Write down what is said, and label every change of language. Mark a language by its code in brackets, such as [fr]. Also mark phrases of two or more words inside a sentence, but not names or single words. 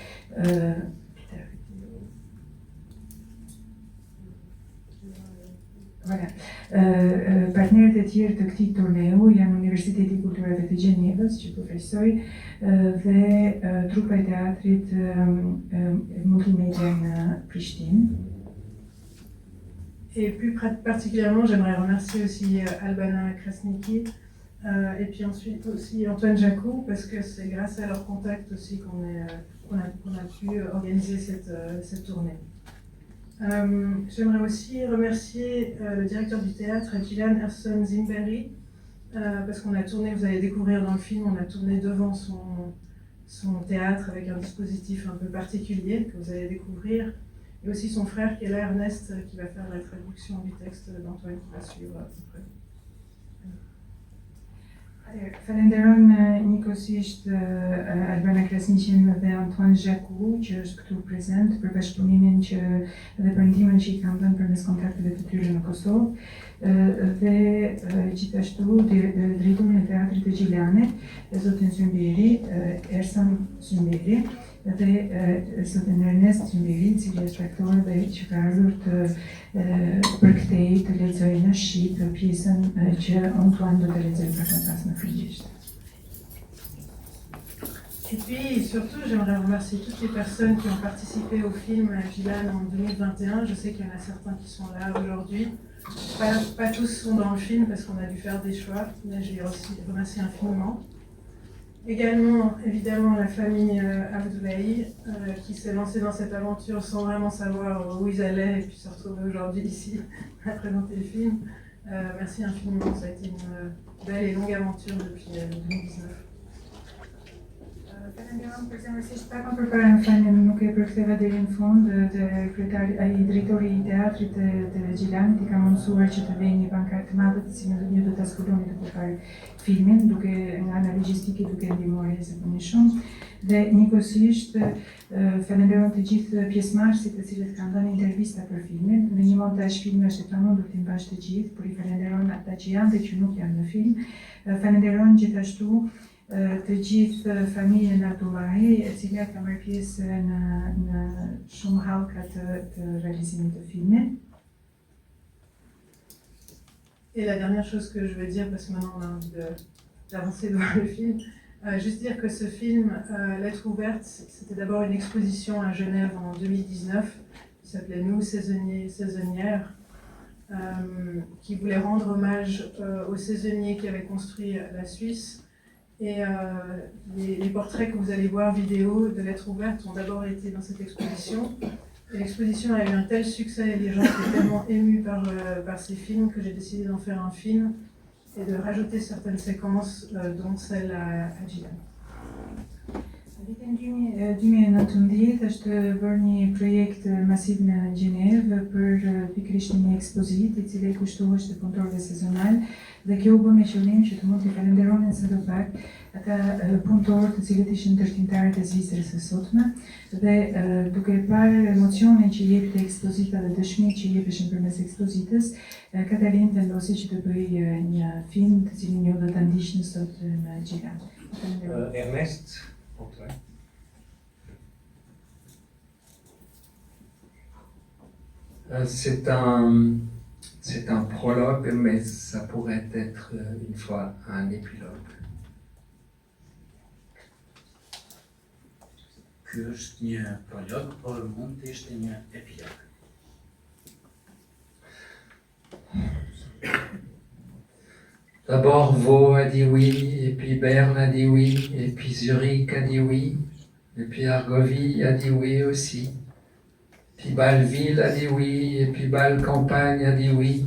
[fr] Voilà. [sq] Partnerët e tjerë të këtij turneu janë Universiteti i Kulturave të Gjenevës, që përfaqësoj, dhe trupa e teatrit multimédia në Prishtinë. [fr] Et plus particulièrement, j'aimerais remercier aussi Albana Krasniki et puis ensuite aussi Antoine Jacou, parce que c'est grâce à leur contact aussi qu'on a pu organiser cette tournée. J'aimerais aussi remercier le directeur du théâtre, Gjilan Erson Zimberi, parce qu'on a tourné, vous allez découvrir dans le film, on a tourné devant son théâtre avec un dispositif un peu particulier que vous allez découvrir, et aussi son frère qui est là, Ernest, qui va faire la traduction du texte d'Antoine qui va suivre après. [sq] Falenderojm njëkohësisht Albana Krasniqin dhe Antoine Jacou, që është këtu prezent, për bashkëpunimin dhe për ndihmën që i kanë dhënë përmes kontakteve të tyre në Kosovë, dhe gjithashtu drejtorin e teatrit të Gjilanit, zotin Zymberi, Ersan Zymberi, dhe zotin Ernest Zymberi, i cili është aktor dhe që ka ardhur të përkthej të lexojë në shqip pjesën që Antoine do të lexojë pak më pas në frëngjisht. [fr] Et puis surtout, j'aimerais remercier toutes les personnes qui ont participé au film à Gjilan en 2021. Je sais qu'il y en a certains qui sont là aujourd'hui. Pas tous sont dans le film parce qu'on a dû faire des choix, mais je les remercie infiniment. Également, évidemment, la famille Abdoulaye qui s'est lancée dans cette aventure sans vraiment savoir où ils allaient et puis se retrouver aujourd'hui ici à présenter le film. Merci infiniment, ça a été une belle et longue aventure depuis 2019. [sq] Falenderoj përzemërsisht pak më përpara në fjalën nuk e përktheva deri në fund, ai drejtori i teatrit të Gjilanit i ka mundësuar që të vejë një bankar të madhe të cilën ju do ta zbuloni duke parë filmin, duke nga ana logjistike duke ndihmuar jashtëzakonisht shumë. Dhe njëkohësisht falenderoj të gjithë pjesëmarrësit të cilët kanë dhënë intervista për filmin. Në një montazh filmi është e pamundur të mbash të gjithë, por i falenderoj ata që janë dhe që nuk janë në film. Falenderoj gjithashtu të gjithë familjen Abdullahi, e cila ka marrë pjesë në shumë hallka të realizimit të filmit. [fr] Et la dernière chose que je veux dire, parce que maintenant on a envie d'avancer dans le film, juste dire que ce film, Lettres ouvertes, c'était d'abord une exposition à Genève en 2019, qui s'appelait Nous, saisonniers, saisonnières, qui voulait rendre hommage aux saisonniers qui avaient construit la Suisse. Et les portraits que vous allez voir vidéo de Lettres ouvertes ont d'abord été dans cette exposition. Et l'exposition a eu un tel succès et les gens étaient tellement émus par ces films que j'ai décidé d'en faire un film et de rajouter certaines séquences, dont celle à Gjilan. [sq] Vitin 2019 është bërë një projekt masiv në Gjenevë për pikërisht një ekspozitë i cili kushtohesh të punëtorëve sezonal dhe kjo u bë me qëllim që të mund të falenderonin së pak ata punëtorë të cilët ishin ndërtimtarët e Zvicrës së sotme dhe duke parë emocionin që jepte ekspozita dhe dëshmitë që jepeshin përmes ekspozitës, Katalin vendosi që të bëjë një film të cilin ju do ta ndiqni sot në Gjilan. Ernest, [fr] pour toi. C'est un prologue, mais ça pourrait être une fois un épilogue. [sq] Ky është një prolog, por mund të ishte një epilog. [fr] D'abord Vaud a dit oui, et puis Berne a dit oui, et puis Zurich a dit oui, et puis Argovie a dit oui aussi. Puis Bâle-Ville a dit oui, et puis Bâle-Campagne a dit oui.